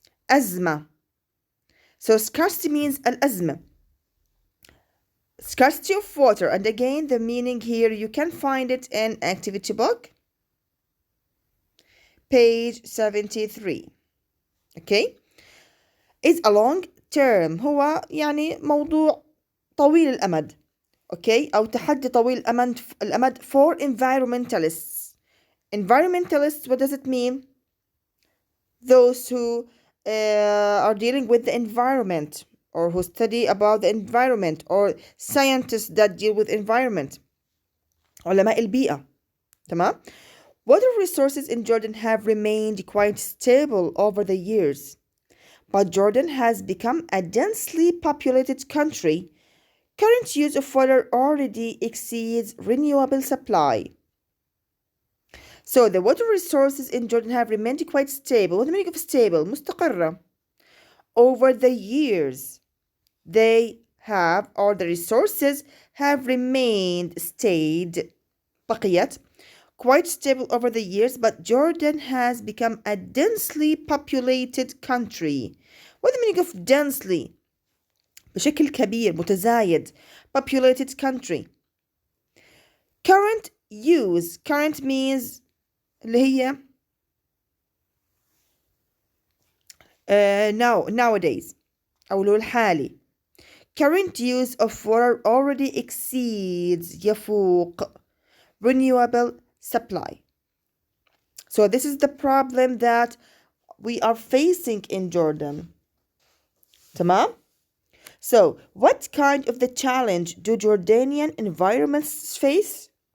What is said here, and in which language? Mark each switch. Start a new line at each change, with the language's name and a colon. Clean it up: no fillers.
Arabic: أزمة.
English: So scarcity means al-azma. Scarcity of water. And again, the meaning here, you can find it in activity book, page 73. Okay? Is a long term.
Arabic: هو يعني موضوع طويل الأمد.
English: Okay?
Arabic: أو تحدي طويل الأمد
English: for environmentalists. Environmentalists, what does it mean? Those who are dealing with the environment, or who study about the environment, or scientists that deal with environment.
Arabic: علماء البيئة. تمام?
English: Water resources in Jordan have remained quite stable over the years. But Jordan has become a densely populated country. Current use of water already exceeds renewable supply. So the water resources in Jordan have remained quite stable. What the meaning of stable?
Arabic: مستقرة.
English: Over the years, they have, or the resources have remained, stayed,
Arabic: بقيت,
English: quite stable over the years, but Jordan has become a densely populated country. What the meaning of densely?
Arabic: بشكل كبير, متزايد,
English: populated country. Current use. Current means
Arabic: اللي هي
English: nowadays
Arabic: أو اللي هو الحالي.
English: Current use of water already exceeds,
Arabic: يفوق,
English: renewable supply. So this is the problem that we are facing in Jordan.
Arabic: تمام?
English: So what kind of the challenge do Jordanian environments face?